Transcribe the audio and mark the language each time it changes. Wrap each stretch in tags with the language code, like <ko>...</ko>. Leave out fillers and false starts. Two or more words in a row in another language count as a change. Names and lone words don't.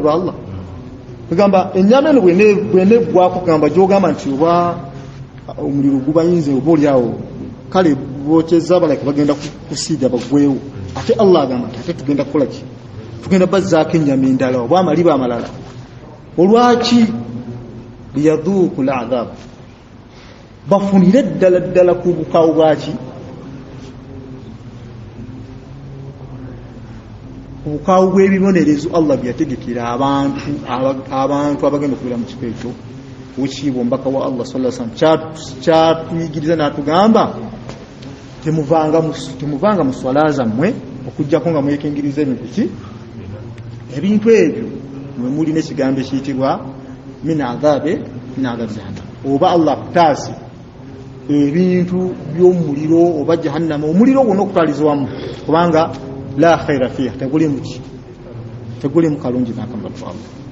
<lg>ba Allah kugamba ennyama eno bweneggwako kugamba gyogamba nti oba omuliro gubayinze oba oliawo kale bokyeza balake bagenda kusiiga baggwewo ate Allah agamba nti ate tugenda kukola ki tugenda bazzaako ennyama endala oba amaliba amalala olwaki</lg> <ar>ليذوقوا العذاب</ar> <lg>bafunire ddala ku bukawo bwaki obukawo bw'ebibonerezo Allah byategekera abantu abagenda okubeera mu kifo ekyo wekiibwa omubaka wa Allah</lg> <ar>صلى الله عليه وسلم</ar> <lg>kyatuyigiriza n'atugamba temuvanga mu swala zammwe okujjako nga mwekingiriza ebintu ebyo mwe muli n'ekigambo ekiyitibwa</lg> <ar>من عذاب جهنم</ar> <lg>oba Allah akutaase ebintu by'omuliro oba jahannama omuliro gwonna okutwalizibwamu kubanga</lg> <ar>لا خير فيها</ar> <lg>teguli mukalungi nakamala Allah</lg>